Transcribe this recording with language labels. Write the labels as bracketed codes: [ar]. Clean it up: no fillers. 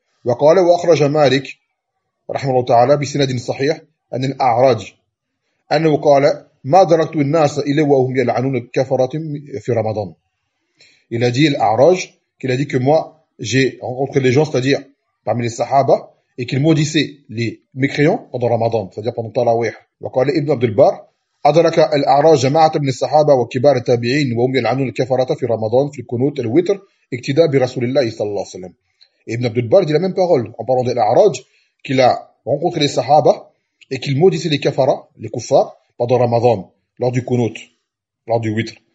[ar] وَقَالَ وَأَخْرَجَ مَالِكْ رَحْمَ اللَّهُ تَعَالَى بِسِنَدٍ صَحِيحٍ أَنِ الْأَعْرَاجِ أَنَّهُ قَالَ مَا دَرَكْتُ النَّاسَ إِلَّا وَهُمْ يَلْعَنُونَ الْكَفَرَةَ فِي رَمَضَانَ. [fr] Il a dit الأعراج, qu'il a dit que moi j'ai rencontré les gens, c'est-à-dire parmi les sahaba, et qu'ils maudissaient les mécréants pendant Ramadan, c'est-à-dire pendant Talawih. [ar] وقال ابن عبد البر أدرك الأعراج جماعة من الصحابة وكبار التابعين وهم يلعنون الكفرة في رمضان في الكنوت الوتر اقتداء برسول الله صلى الله عليه وسلم. [fr] Et Ibn Abdelbar dit la même parole en parlant de l'A'raj, qu'il a rencontré les Sahaba et qu'il maudissait les kafara, les kuffars, pendant Ramadan, lors du kunut, lors du witr.